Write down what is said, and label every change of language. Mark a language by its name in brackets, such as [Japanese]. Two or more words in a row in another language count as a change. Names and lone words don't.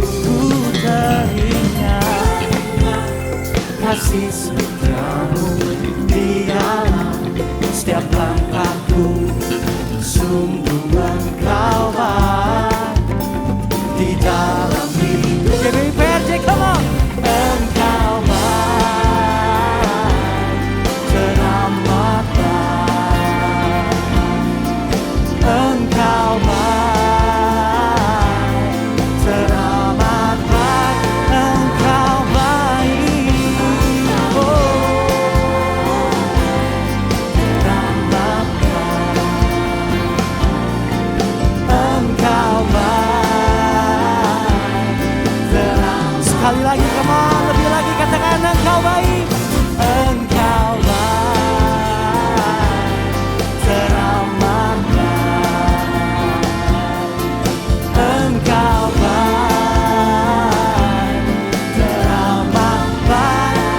[Indonesian] Ku teringat kasih setiamu di dalam setiap langkahku. Sungguh Engkau baik di dalam hidup. GBI PRJ, [English] come on. [Indonesian] Engkau baik, teramat baik. Engkau baik, teramat baik. Engkau baik, oh, teramat baik. Engkau baik, teramat. Sekali lagi, [English] come on, [Indonesian] lebih lagi katakan Engkau baik. Engkau baik, teramat baik. Engkau baik, teramat baik.